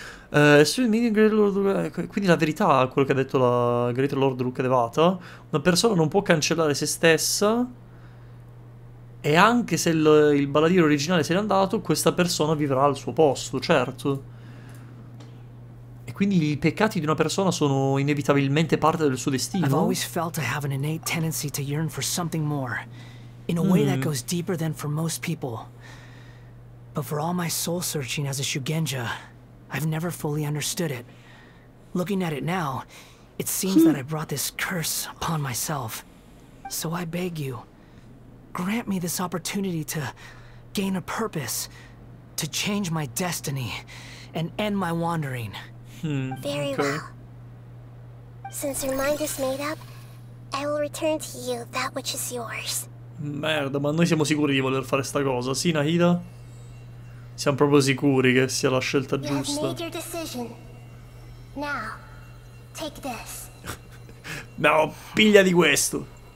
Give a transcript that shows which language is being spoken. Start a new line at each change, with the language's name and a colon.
Italian: Quindi la verità, quello che ha detto la Great Lord Rukadevata, una persona non può cancellare se stessa, e anche se il baladiero originale se n'è andato, questa persona vivrà al suo posto, certo. E quindi i peccati di una persona sono inevitabilmente parte del suo destino.
English: I've always felt I have an innate tendency to yearn for something more, in a way that goes deeper than for most people. But for all my soul searching as a Shugenja, I've never fully understood it. Looking at it now, it seems that I brought this curse upon myself. So I beg you, grant me this opportunity to gain a purpose, to change my destiny, and end my wandering. Very well. Since your mind is made up, I will return to you that which is yours.
Italian: Merda, ma noi siamo sicuri di voler fare sta cosa, sì, Nahida? Siamo proprio sicuri che sia la scelta giusta.
English: You have made your decision. Now, Take this.
Italian: No, piglia di questo.